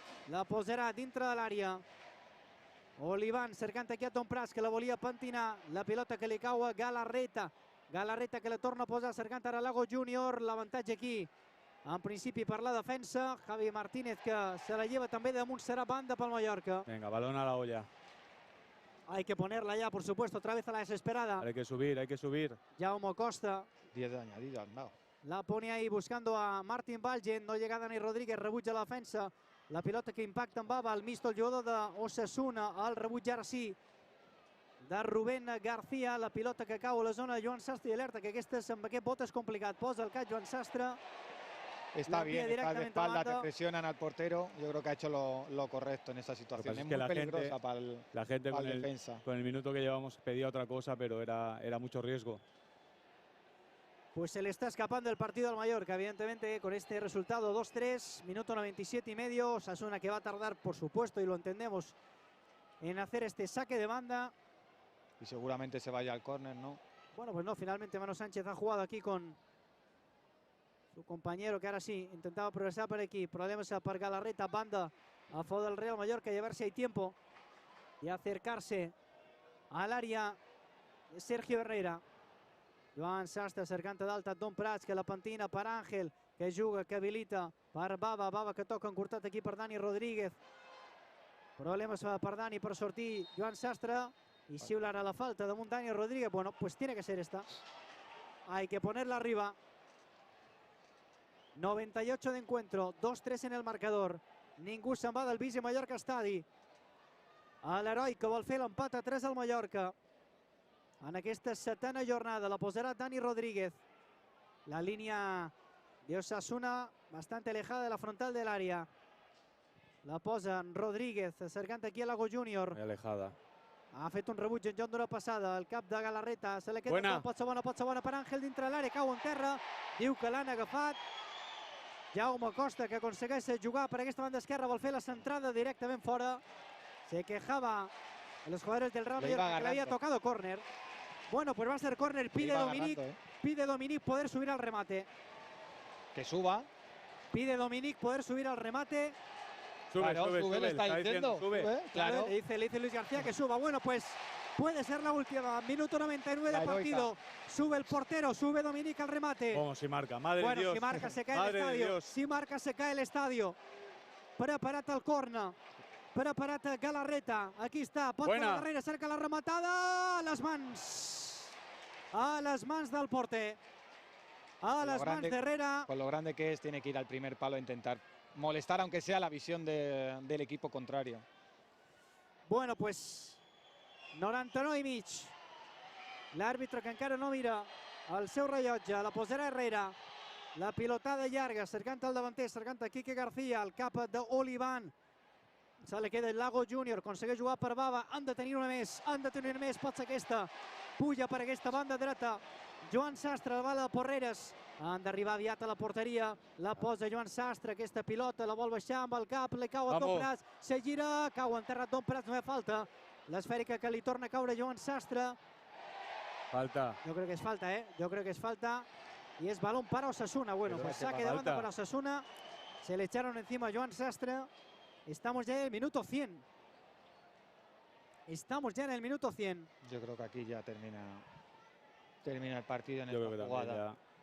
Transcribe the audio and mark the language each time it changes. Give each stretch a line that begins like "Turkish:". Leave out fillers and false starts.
Catalan: La posarà dintre de l'àrea. Olivan cercant aquí a Tom Prats que la volia pentinar. La pilota que li cau a Galarreta. Galarreta que la torna a posar cercant ara Lago Júnior. L'avantatge aquí en principi per la defensa. Javi Martínez que se la lleva també damunt, serà banda pel Mallorca.
Spanish: Venga, balón a la olla. Hay que ponerla ya, por supuesto, otra vez a la desesperada. Hay que subir, hay que subir. Jaume Costa. 10 de añadido han dado. La pone ahí buscando a Martín Valgen. No llega Dani Rodríguez,
Catalan: rebutja la defensa. La pilota que impacta en Baba, el misto, el jugador d'Osasuna. El rebuig ara sí de Rubén García. La pilota que cau a la zona de Joan Sastre, i alerta que amb aquest bot és complicat. Posa el cap Joan Sastre.
Spanish: Está bien, está de espalda, te presionan al portero. Yo creo que ha hecho lo correcto en esa situación. Es muy peligrosa para el defensa. Con el minuto que llevamos pedía otra cosa, pero era mucho riesgo. Pues se le está escapando el partido al Mallorca, evidentemente, con este resultado 2-3, minuto 97 y medio. Osasuna que va a tardar, por supuesto, y lo entendemos, en hacer este saque de banda. Y seguramente se vaya al córner, ¿no? Bueno, pues no, finalmente Manu Sánchez ha jugado aquí con su compañero, que ahora sí intentaba progresar por aquí. Problemas per Galarreta, banda a favor del Real Mallorca, y a ver si hay tiempo y acercarse al área de Sergio Herrera.
Catalan: Joan Sastre cercant d'alta, Don Prats que la pentina per Àngel, que juga, que habilita per Baba, Baba que toca encurtat aquí per Dani Rodríguez. Problemes per Dani per sortir Joan Sastre y xiularà la falta damunt Dani Rodríguez.
Spanish: Bueno, pues tiene que ser esta. Hay que ponerla arriba. 98 de encuentro, 2-3 en el marcador.
Catalan: Ningú se'n va del Villa Mallorca Estadi. L'heroi que vol fer l'empat a 3 al Mallorca. En aquesta setena jornada la posarà Dani Rodríguez.
Spanish: La línia de Osasuna bastante alejada de la frontal del área.
Catalan: La posa Rodríguez, cercant aquí a Lago Júnior.
Spanish: Muy alejada.
Catalan: Ha fet un rebuig en joc d'una passada. El cap de Galarreta. Se li queda pot ser bona per Àngel dintre l'àrea. Cau en terra. Diu que l'han agafat. Jaume Costa que aconsegueix jugar per aquesta banda esquerra. Vol fer la centrada directament fora.
Spanish: Se quejaba a los jugadores del Real Mallorca que le había tocado córner. Bueno, pues va a ser córner, pide Dominic poder subir al remate. Que suba. Pide Dominic poder subir al remate. Sube, le está diciendo. Sube, claro. Le dice Luis García que suba. Bueno, pues puede ser la última. Minuto 99 de partido. Sube el portero, sube Dominic al remate. Como si marca, madre de Dios. Bueno, si marca se cae el estadio. Si marca se cae el estadio.
Catalan: Preparat el corner. Preparat Galarreta. Aquí està. Pot per la darrere, cerca la rematada. A les mans. A las mans del porter. A las mans de Herrera.
Spanish: Con lo grande que es, tiene que ir al primer palo a intentar molestar, aunque sea la visión del equipo contrario.
Catalan: Bueno, pues 99 i mig. L'àrbitre que encara no mira el seu rellotge. La posarà Herrera. La pilotada llarga, cercant el davanter, cercant a Quique García, el cap d'Olivan. Se li queda el Lago Júnior, aconsegueix jugar per Baba. Han de tenir una més, pot ser aquesta. Puja per aquesta banda dreta. Joan Sastre, la bala de Porreres. Han d'arribar aviat a la porteria, la posa Joan Sastre, aquesta pilota, la vol baixar amb el cap, li cau a Don Prats, se gira, cau enterrat Don Prats, no hi ha falta. L'esfèrica que li torna a caure Joan Sastre. Falta. Jo crec que és falta, Jo crec que és falta.
Spanish: Y es balón para Osasuna. Bueno, pues saque de banda para Osasuna. Se le echaron encima a Joan Sastre. Estamos ya en el minuto 100. Estamos ya en el minuto 100. Yo creo que aquí ya termina el partido en esta jugada.